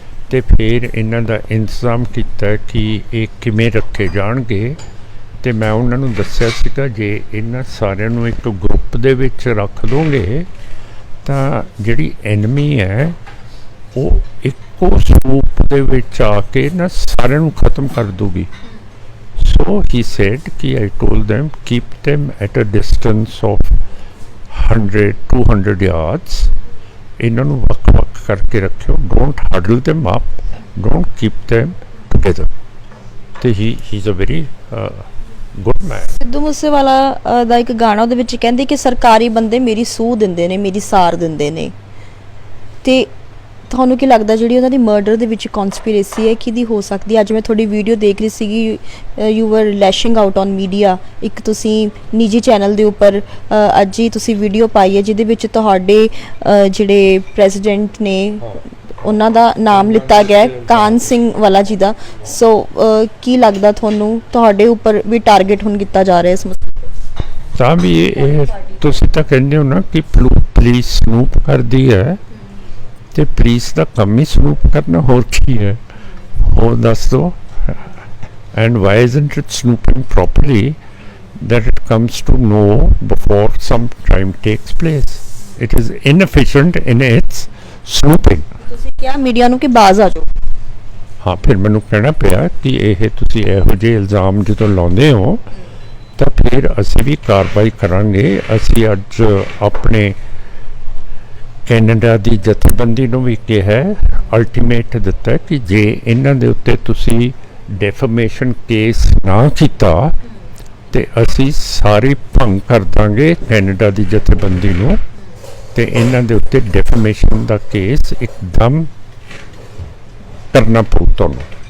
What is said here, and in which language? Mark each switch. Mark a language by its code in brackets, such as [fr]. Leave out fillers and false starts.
[pa] ਤੇ ਫਿਰ ਇਹਨਾਂ ਦਾ ਇੰਤਜ਼ਾਮ ਕੀਤਾ ਕਿ ਇਹ ਕਿਵੇਂ ਰੱਖੇ ਜਾਣਗੇ। ਤੇ ਮੈਂ ਉਹਨਾਂ ਨੂੰ ਦੱਸਿਆ ਸੀਗਾ ਜੇ ਇਹਨਾਂ ਸਾਰਿਆਂ ਨੂੰ ਇੱਕ ਗਰੁੱਪ ਦੇ ਵਿੱਚ ਰੱਖ ਦੋਗੇ ਤਾਂ ਜਿਹੜੀ ਐਨਮੀ ਹੈ ਉਹ ਇੱਕੋ ਸਰੂਪ ਦੇ ਵਿੱਚ ਆ ਕੇ ਨਾ ਸਾਰਿਆਂ ਨੂੰ ਖਤਮ ਕਰ ਦੂਗੀ। [en] so he said ਕਿ I told them keep them at a distance of 100-200 yards, [pa] ਇਹਨਾਂ ਨੂੰ ਵੱਖ-ਵੱਖ ਕਰਕੇ ਰੱਖਿਓ, [en] don't huddle them up, don't keep them together। ਤੇ he's a very good man. [pa] Sidhu Moosewala ਦਾ ਇੱਕ ਗਾਣਾ ਉਹਦੇ ਵਿੱਚ ਕਹਿੰਦੇ ਕਿ ਸਰਕਾਰੀ ਬੰਦੇ ਮੇਰੀ ਸੂਹ ਦਿੰਦੇ ਨੇ, ਮੇਰੀ ਸਾਰ ਦਿੰਦੇ ਨੇ। ਤੇ ਤੁਹਾਨੂੰ ਕੀ ਲੱਗਦਾ ਜਿਹੜੀ ਉਹਨਾਂ ਦੀ ਮਰਡਰ ਦੇ ਵਿੱਚ ਕਨਸਪੀਰੇਸੀ ਹੈ ਕਿਹਦੀ ਹੋ ਸਕਦੀ? ਅੱਜ ਮੈਂ ਤੁਹਾਡੀ ਵੀਡੀਓ ਦੇਖ ਰਹੀ ਸੀਗੀ, [en] You were lashing out on media. [pa] ਇੱਕ ਤੁਸੀਂ ਨਿੱਜੀ ਚੈਨਲ ਦੇ ਉੱਪਰ ਅੱਜ ਹੀ ਤੁਸੀਂ ਵੀਡੀਓ ਪਾਈ ਹੈ ਜਿਹਦੇ ਵਿੱਚ ਤੁਹਾਡੇ ਜਿਹੜੇ ਪ੍ਰੈਜ਼ੀਡੈਂਟ ਨੇ ਉਹਨਾਂ ਦਾ ਨਾਮ ਲਿੱਤਾ ਗਿਆ, ਕਾਨ ਸਿੰਘ ਵਾਲਾ ਜੀ ਦਾ। ਸੋ ਕੀ ਲੱਗਦਾ ਤੁਹਾਨੂੰ ਤੁਹਾਡੇ ਉੱਪਰ ਵੀ ਟਾਰਗੇਟ ਹੁਣ ਕੀਤਾ ਜਾ ਰਿਹਾ ਇਸ ਮਸਲੇ ਤਾਂ ਵੀ ਇਹ ਤੁਸੀਂ ਤਾਂ ਕਹਿੰਦੇ ਹੋ ਨਾ ਕਿ ਪੁਲਿਸ ਸਨੂਪ ਕਰਦੀ ਹੈ, ਤੇ ਪੁਲਿਸ ਦਾ ਕੰਮ ਹੀ ਸਨੂਪ ਕਰਨਾ, ਹੋਰ ਕੀ ਹੈ? ਹੋਰ ਦੱਸ ਦਿਓ। [en] And why isn't it snooping properly that it comes to know before some crime takes place? It is inefficient in its snooping। [pa] ਤੁਸੀਂ ਕਿਹਾ ਮੀਡੀਆ ਨੂੰ ਕਿ ਬਾਜ਼ ਆ ਜਾਓ। ਹਾਂ, ਫਿਰ ਮੈਨੂੰ ਕਹਿਣਾ ਪਿਆ ਕਿ ਇਹ ਤੁਸੀਂ ਇਹੋ ਜਿਹੇ ਇਲਜ਼ਾਮ ਜਦੋਂ ਲਾਉਂਦੇ ਹੋ ਤਾਂ ਫਿਰ ਅਸੀਂ ਵੀ ਕਾਰਵਾਈ ਕਰਾਂਗੇ। ਅਸੀਂ ਅੱਜ ਆਪਣੇ ਕੈਨੇਡਾ ਦੀ ਜਥੇਬੰਦੀ ਨੂੰ ਵੀ ਕਿਹਾ, ਅਲਟੀਮੇਟ ਦਿੱਤਾ ਕਿ ਜੇ ਇਹਨਾਂ ਦੇ ਉੱਤੇ ਤੁਸੀਂ ਡੈਫੇਮੇਸ਼ਨ ਕੇਸ ਨਾ ਕੀਤਾ ਤੇ ਅਸੀਂ ਸਾਰੀ ਭੰਗ ਕਰ ਦਾਂਗੇ ਕੈਨੇਡਾ ਦੀ ਜਥੇਬੰਦੀ ਨੂੰ, ਤੇ ਇਹਨਾਂ ਦੇ ਉੱਤੇ ਡੈਫੇਮੇਸ਼ਨ ਦਾ ਕੇਸ ਇੱਕਦਮ ਕਰਨਾ ਪਊ ਤੁਹਾਨੂੰ।